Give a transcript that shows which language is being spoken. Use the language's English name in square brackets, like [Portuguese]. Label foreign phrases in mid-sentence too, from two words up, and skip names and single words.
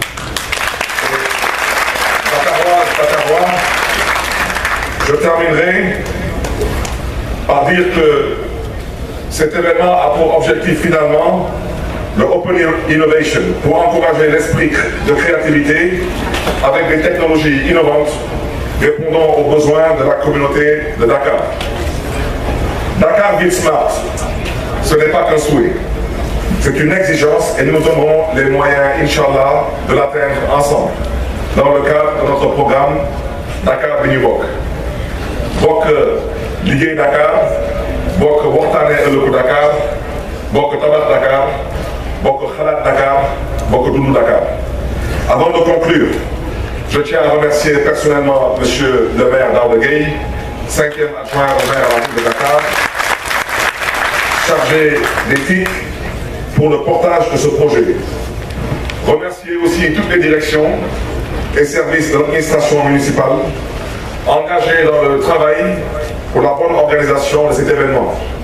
[French] Bakarois, je terminerai par dire que cet événement a pour objectif finalement le [English] Open Innovation, [French] pour encourager l'esprit de créativité avec des technologies innovantes répondant aux besoins de la communauté de Dakar. Dakar Ville Smart, ce n'est pas qu'un souhait, c'est une exigence et nous nous donnerons les moyens, Inch'Allah, de l'atteindre ensemble, dans le cadre de notre programme Dakar Binubok. [Wolof] Bok Ligue Dakar, Bok Wortane Eloku Dakar, Bok Tabat Dakar, Bok Khalat Dakar, Bok Doudou Dakar. [French] Avant de conclure, je tiens à remercier personnellement M. le maire d'Ardegui, 5e adjoint au maire à la ville de Dakar, chargé d'éthique pour le portage de ce projet. Remercier aussi toutes les directions et services de l'administration municipale engagés dans le travail pour la bonne organisation de cet événement.